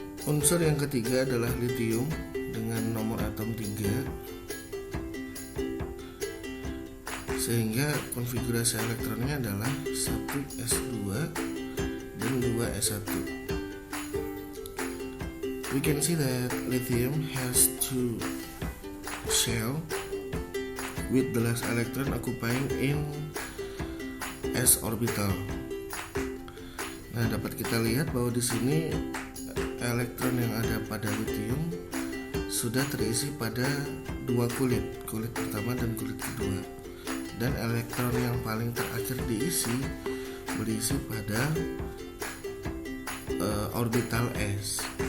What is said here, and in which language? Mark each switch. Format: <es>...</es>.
<id>Unsur yang ketiga adalah lithium dengan nomor atom 3, sehingga konfigurasi elektronnya adalah 1s2 dan 2s1.</id> <en>We can see that lithium has two shell with the last electron occupying in S orbital.</en> <id>Nah, dapat kita lihat bahwa di sini elektron yang ada pada lithium sudah terisi pada dua kulit pertama dan kulit kedua, dan elektron yang paling terakhir berisi pada orbital S.</id>